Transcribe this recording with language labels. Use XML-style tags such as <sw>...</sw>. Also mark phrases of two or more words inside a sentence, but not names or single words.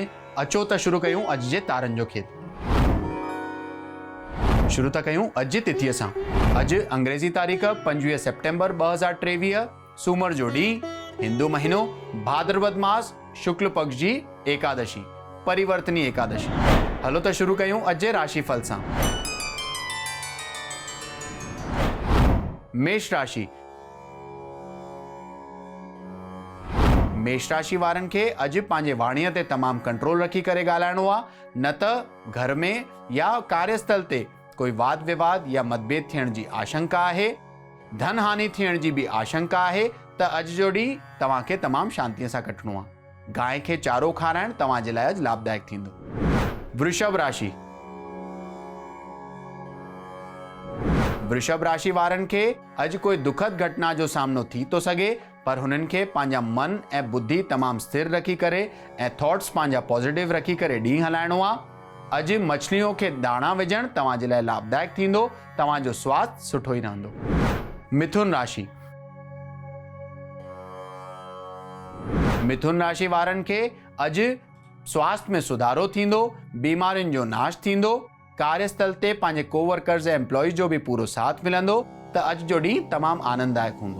<sd>अचो त शुरू कयूं अॼु जे तारनि जो खेल। शुरू था कयूं अॼु जी तिथीअ सां। अॼु अंग्रेज़ी तारीख़ 25 सितंबर 2023, सूमर जो ॾींहुं, हिंदू महीनो भाद्रपद मास, शुक्ल पक्ष जी एकादशी, परिवर्तनी एकादशी। हलो त शुरू कयूं अॼु जे राशिफल सां। मेष राशि। मेष राशि वारनि खे अॼु पंहिंजे वाणीअ ते तमामु कंट्रोल रखी करे ॻाल्हाइणो आहे, न त घर में या कार्यस्थल ते कोई वाद विवाद या मतभेद थियण जी आशंका आहे। धन हानि थियण जी बि आशंका आहे, त अॼु जो ॾींहुं तव्हांखे तमामु शांतीअ सां कटणो आहे। गांइ खे चारो खाराइण तव्हांजे लाइ अॼु लाभदायक थींदो। वृषभ राशि। वृषभ राशि वारनि खे अॼु कोई दुखद घटना जो सामनो थी थो सघे, पर हुननि खे पंहिंजा मन ऐं बुद्धि तमामु स्थिर रखी करे ऐं थॉट्स पंहिंजा पॉजिटिव रखी करे ॾींहुं हलाइणो आहे। अॼु मछलियों खे दाणा विझणु तव्हांजे लाइ लाभदायक थींदो। तव्हांजो स्वास्थ्य सुठो ई रहंदो। मिथुन राशि। मिथुन राशि वारनि खे अॼु स्वास्थ्य में सुधारो थींदो, बीमारियुनि जो नाश थींदो, कार्यस्थल ते पंहिंजे कोवर्कर्स ऐं एम्प्लॉइज जो बि पूरो साथ मिलंदो, त अॼु जो ॾींहुं तमामु आनंददायक हूंदो।</sd>